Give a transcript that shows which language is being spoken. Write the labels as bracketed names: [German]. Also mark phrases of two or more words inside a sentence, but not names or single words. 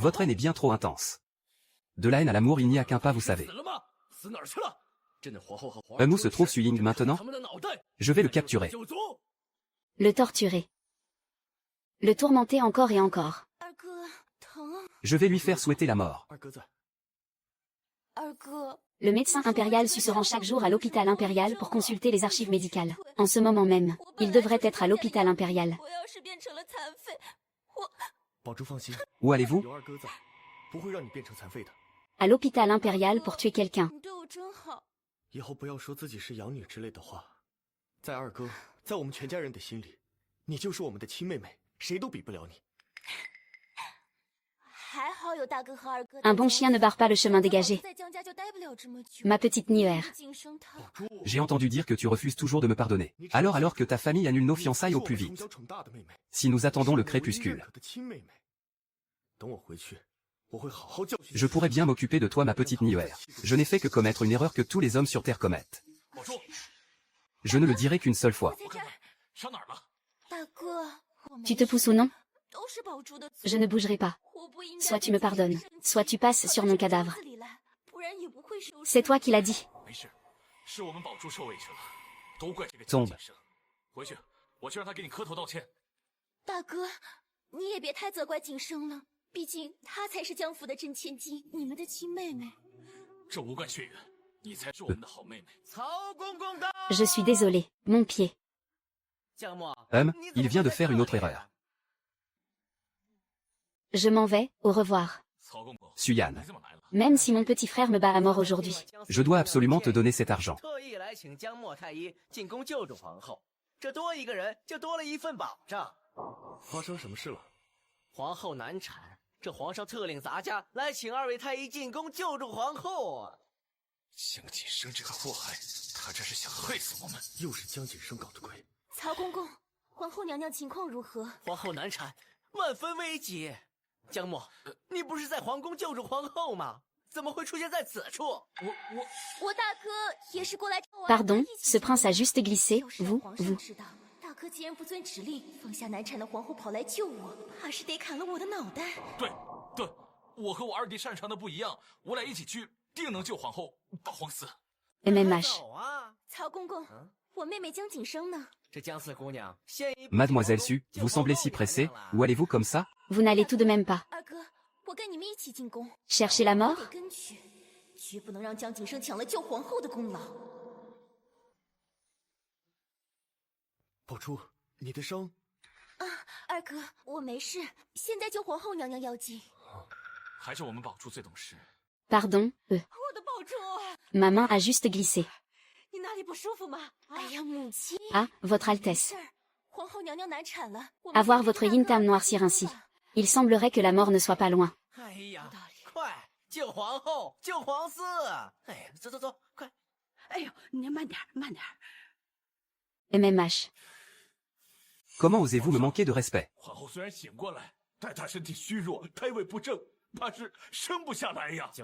[French] Votre haine est bien trop intense. De la haine à l'amour, il n'y a qu'un pas, vous savez. [Chinese] 死了吗？死哪儿去了？朕的皇后和皇 [French] Où se trouve Suying maintenant? [Chinese] 他们的脑袋 [French] Je vais le capturer. [Chinese] 九族。 [French] Le torturer. Le tourmenter encore et encore. [Chinese] 二哥，疼。 [French] Je vais lui faire souhaiter la mort. [Chinese] 二哥在，二哥， [French] Le médecin impérial se rend chaque jour à l'hôpital impérial pour consulter les archives médicales. En ce moment même, il devrait être à l'hôpital impérial. [Chinese] 我要是变成了残废，我宝珠放心， [French] Où allez-vous? [Chinese] 有二哥在，不会让你变成残废的。 [French] À l'hôpital impérial pour tuer quelqu'un. [Chinese] 你对我真好。以后不要说自己是养女之类的话。在二哥，在我们全家人的心里，你就是我们的亲妹妹，谁都比不了你。还好有大哥和二哥。 [French] Un bon chien ne barre pas le chemin dégagé. [Chinese] 在江家就待不了这么久。 [French] Ma petite Nuer. [Chinese] 晋升他。 [French] J'ai entendu dire que tu refuses toujours de me pardonner. Alors que ta famille annule nos fiançailles au plus [Chinese] 你是我们从 [French] vite. [Chinese] 小宠大的妹妹， [French] Si nous attendons le [Chinese] 是我们唯一认 [French] crépuscule. [Chinese] 可的亲妹妹。等我回去，我会好好教训。 [French] Je pourrais bien m'occuper de toi ma petite Nier. Je n'ai fait que commettre une erreur que tous les hommes sur Terre commettent. [Chinese] 宝珠， [French] Je ne le dirai qu'une seule fois. [Chinese] 我看看上哪儿了？大哥，我没 [French] Tu te pousses ou non? [Chinese] 都是宝珠的错， [French] Je ne bougerai pas. [Chinese] 我不应该 [French] Soit tu me pardonnes, soit tu passes sur mon cadavre. [Chinese] 不然也不会受伤。 [French] C'est toi qui l'as dit. [Chinese] 没事，是我们宝珠受委屈了，都怪这个宗江景生。回去，我去让他给你磕头道歉。大哥，你也别太责怪景生了，毕竟她才是江府的真千金，你们的亲妹妹。这无关血缘，你才是我们的好妹妹。曹公公到。 [French] Je suis désolée. Mon pied. [Chinese] 江默， [French] Il vient de faire une autre erreur. Je m'en vais, au revoir. [Chinese] 曹公公， Suyan, 你怎么来了？ [French] Même si mon petit frère me bat à mort aujourd'hui. je dois absolument te donner cet argent. [Chinese] 特意来请江默太医进宫救助皇后，这多一个人就多了一份保障。发生什么事了？皇后难产，这皇上特令咱家来请二位太医进宫救助皇后啊！江景生这个祸害，他这是想害死我们。又是江景生搞的鬼。曹公公，皇后娘娘情况如何？皇后难产，万分危急。江默，你不是在皇宫救助皇后吗？怎么会出现在此处？我大哥也是过来找我。 [French] Pardon, ce prince a juste glissé. [Chinese] 要是让 [French] Vous, [Chinese] 皇上 [French] vous. [Chinese] 知道，大哥既然不遵指令，放下难产的皇后跑来救我，怕是得砍了我的脑袋。对，我和我二弟擅长的不一样，我俩一起去，定能救皇后，把皇死。 MMH. 走啊！曹公公，我妹妹江景生呢？这江四姑娘先一步 [French] Mademoiselle Su, vous semblez si pressée. Où allez-vous comme ça? Vous n'allez tout de même pas. [Chinese] 二哥，我跟你们一起进宫， [French] Chercher la [Chinese] 我 [French] mort? [Chinese] 得跟去，绝不能让江景生抢了救皇后的功劳。宝珠，你的伤…… 二哥，我没事，现在救皇后娘娘要紧。还是我们宝珠最懂事。 [French] Pardon, [Chinese] 我的宝珠， [French] Ma main a juste glissé. [Chinese] 你哪里不舒服吗？哎呀，母亲。 [French] Ah, Votre [Chinese] 没 [French] Altesse. [Chinese] 事儿，皇后娘娘难产了。我们 [French] À voir [Chinese] 先 [French] votre [Chinese] 陪 yin 大 tam 哥 [French] noircir ainsi. [Chinese] 吧 [French] Il semblerait que la mort ne soit pas loin. [Chinese] 哎呀，快救皇后，救皇嗣！哎呀，走走走，快！哎呦，您慢点，慢点。 MMH. [French] Comment osez-vous me manquer de respect? [Chinese] 皇后虽然醒过来，但她身体虚弱，胎位不正，怕是生不下来呀。